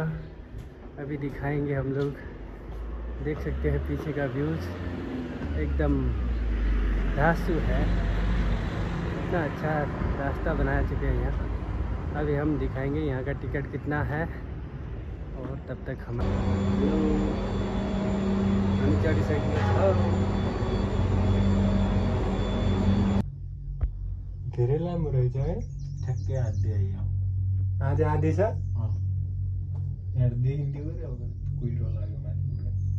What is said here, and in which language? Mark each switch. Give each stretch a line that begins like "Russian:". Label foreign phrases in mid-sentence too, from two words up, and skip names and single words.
Hindi: अभी दिखाएंगे हम लोग। देख सकते हैं पीछे का व्यूज एकदम धांसू है। इतना अच्छा रास्ता बना चुके हैं यहाँ। अभी हम दिखाएंगे यहाँ का टिकट कितना है और तब तक हम
Nepali: धेरै लामो रहेछ है। ठ्याक्कै आधी आइयो आज आधी छ। यहाँदेखि गऱ्यो अब कुहिरो लाग्यो मान्छे।